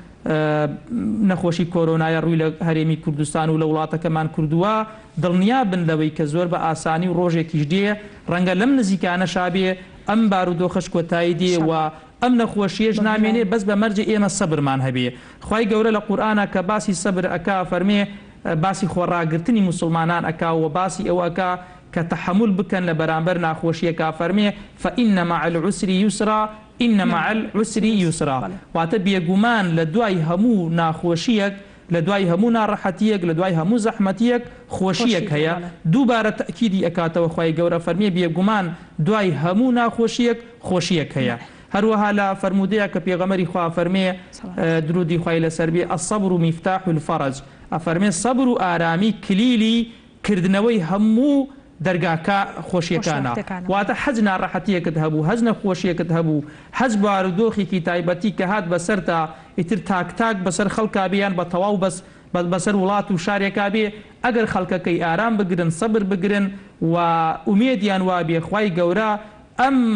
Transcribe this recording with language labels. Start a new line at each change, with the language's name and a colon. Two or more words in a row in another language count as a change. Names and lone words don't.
Central Kurdish: نەخۆشی کۆرۆنایە ڕووی لە هەرێمی کوردستان و لە وڵاتەکەمان کردووە دڵنیا بن لەوەی کە زۆر بە ئاسانی و ڕۆژێکیش دێ ڕەنگە لەم نزیکانە شابێ ئەم بارودۆخەش کۆتایی دێ و ئەم نەخۆشیەش نامێنێ بەس بە مەرجە ئێمە سەبرمان هەبێ خوای گەورە لە قورئانە کە باسی سەبر ئەکا فەرمێ باسی خۆڕاگرتنی مسلمانان ئەکا و باسی ئەوە ئەکا کە تەحمل بکەن لە بەرامبەر ناخۆشیەکە فەرمێ
Arabic: فإن مع العسر يسرا إن مع العسر يسرا
Central Kurdish: واتە بێگومان لە دوای هەموو ناخۆشیەک لە دوای هەموو ناڕەحەتیەک لە دوای هەموو زەحمەتیەک خۆشیەک هەیە دووبارە تەکیدی ئەکاتەوە خوای گەورە فەرمێ بێگومان دوای هەموو ناخۆشیەک خۆشیەک هەیە هەروەها لە فەرمودەیە کە پێغەمبەری خوا فەرمێ درودی خوای لەسەر بێ
Arabic: الصبر مفتاح الفرج
Central Kurdish: ئەفەرمێ سەبر و ئارامی کلیلی کردنەوەی هەموو دەرگاکە خۆشیەکانە واتە حەج ناڕەحەتیەکت هەبوو هەز نەخۆشیەکەت هەبوو حەز بارودۆخێکی تایبەتی کە هات بەسەر تا ئیتر تاک بەسەر خەڵکا بیان بە تەواو بەسەر وڵات و شارێکا بێ ئەگەر خەڵکەکەی ئارام بگرن سەبر بگرن و ئومێدیان وابێ خوای گەورە ئەم